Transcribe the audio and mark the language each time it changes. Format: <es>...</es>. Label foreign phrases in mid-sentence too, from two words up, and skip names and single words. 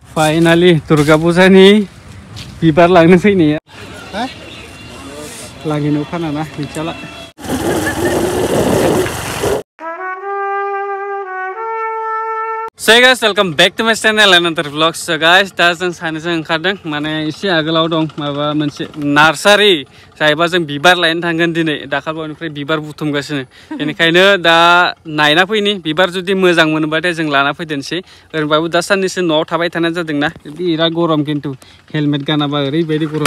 <en>Finally, Durga Puja</en> <brx>ni bibar langno fैनाया लागिनो फानाना मिथियाला</brx> <en>So guys, welcome back to my channel another vlog. So guys,</en> <brx>दा जों सानैजों ओंखारदों माने एसे आगोलाव दं माबा मोनसे नार्सारि जायबा जों बिबार लायनो थांगोन दिनै दाखालबावनिफ्राय बिबार बुथुमगासिनो बेनिखायनो दा नायना फैनि बिबार जुदि मोजां मोनबाथाय जों लाना फैदेनसै ओरैबाबो दा साननैसो न'आव थाबाय थानाय जादोंना बिराद गरम किन्तु हेलमेट गानाबा ओरैबायदि गरम</brx>